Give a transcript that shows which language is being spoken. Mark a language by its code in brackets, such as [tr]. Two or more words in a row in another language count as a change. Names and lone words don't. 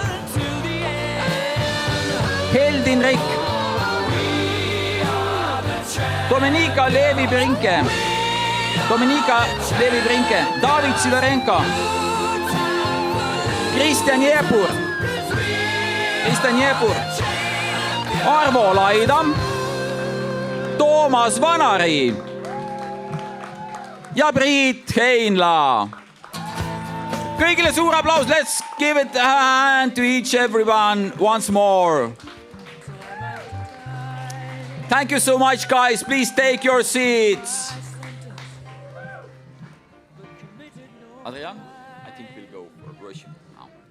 [et] Heldin Rikk, Dominika Levi-Brinke, David Sidorenko, Kristjan Jepur, Arvo Laidam, Toomas Vanari ja Priit Heinla. Kõigile suur aplaus, [en] let's give it a hand to each everyone once more. Thank you so much, guys. Please take your seats. Adrian, I think we'll go for worship now.